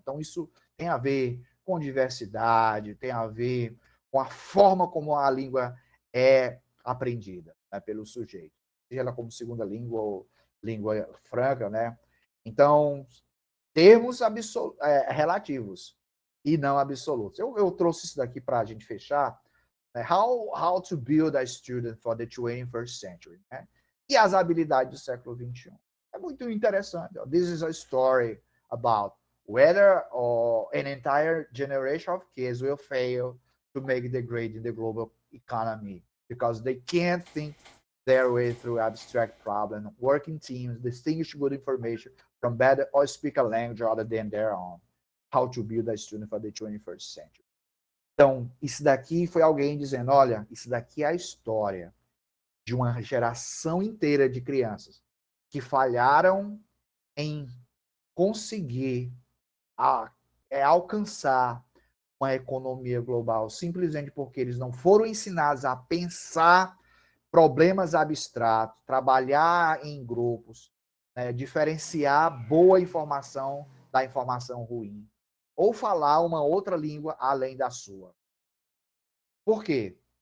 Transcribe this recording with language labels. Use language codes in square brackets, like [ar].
[pt] Então, isso tem a ver com diversidade, tem a ver com a forma como a língua é aprendida, né, pelo sujeito, seja ela como segunda língua ou língua franca, né? Então, termos relativos e não absolutos. Eu trouxe isso daqui para a gente fechar, né? [en] How to build a student for the 21st century, né? [pt] E as habilidades do século XXI. É muito interessante. [en] This is a story about whether an entire generation of kids will fail to make the grade in the global economy because they can't think their way through abstract problems, working teams, distinguish good information from bad or speak a language other than their own. How to build a student for the 21st century. [pt] Então, isso daqui foi alguém dizendo, olha, isso daqui é a história de uma geração inteira de crianças que falharam em conseguir alcançar uma economia global, simplesmente porque eles não foram ensinados a pensar problemas abstratos, trabalhar em grupos, né, diferenciar boa informação da informação ruim, ou falar uma outra língua além da sua. Por quê?